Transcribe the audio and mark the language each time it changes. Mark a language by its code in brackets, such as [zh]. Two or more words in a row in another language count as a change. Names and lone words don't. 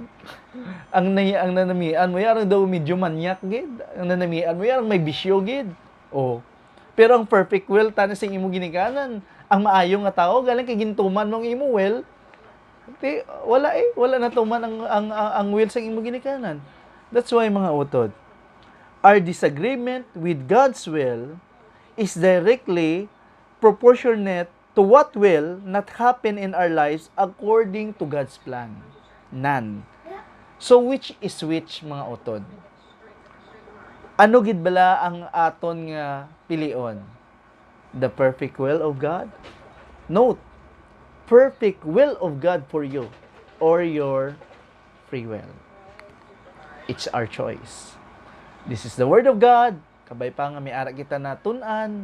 [hil] Ang nanamian mo ya arang daw medyo manyak gid. Ang nanamian mo ya arang may bisyo gid. Oh. Pero ang [en] perfect will [hil] tani sing imo ginikanan, ang maayo nga tawo galing kay gintuman mong imo will. Wala na tuman ang will sa imo ginikanan. [en] That's why [hil] mga utod, [en] our disagreement with God's will is directly proportionate to what will not happen in our lives according to God's plan. None. So which is which [hil] mga utod? Ano gid bala ang aton nga pilion? [en] The perfect will of God? Note, perfect will of God for you or your free will. It's our choice. This is the word of God. [hil] Kabay pa nga may ara kita na tun-an.